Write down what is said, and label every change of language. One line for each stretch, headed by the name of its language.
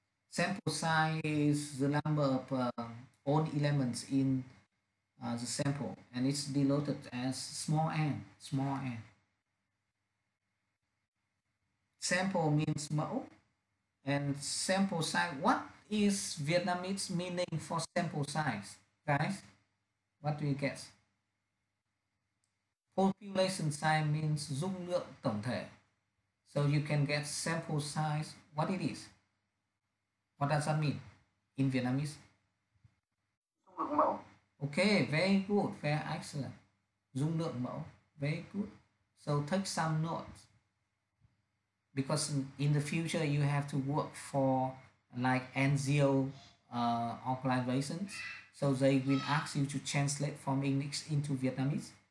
English: Sample size is the number of all elements in the sample, and it's denoted as small n. Sample means mẫu, and sample size. What is Vietnamese meaning for sample size, guys? What do you guess? Population size means
Vietnamese: dung lượng tổng thể.
English: So you can get sample size. What it is? What does that mean in Vietnamese?
Vietnamese: Dung lượng mẫu.
English: Okay, very good, very excellent.
Vietnamese: Dung lượng mẫu,
English: very good. So take some notes, because in the future you have to work for like NGO organizations, so they will ask you to translate from English into Vietnamese.